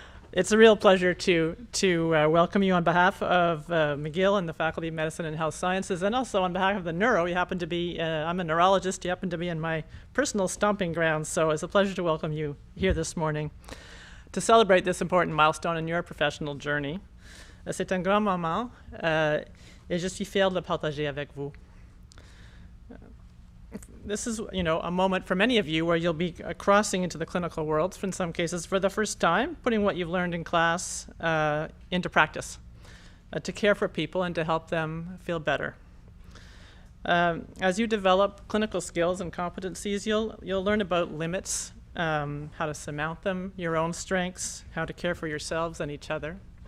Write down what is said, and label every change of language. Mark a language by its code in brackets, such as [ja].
[en] It's a real pleasure to welcome you on behalf of McGill and the Faculty of Medicine and Health Sciences, and also on behalf of the Neuro. You happen to be, I'm a neurologist. You happen to be in my personal stomping grounds, so it's a pleasure to welcome you here this morning to celebrate this important milestone in your professional journey. [fr] C'est un grand moment. Et je suis fier de le partager avec vous. [en] This is, a moment for many of you where you'll be crossing into the clinical world, in some cases for the first time, putting what you've learned in class into practice, to care for people and to help them feel better. As you develop clinical skills and competencies, you'll learn about limits, how to surmount them, your own strengths, how to care for yourselves and each other.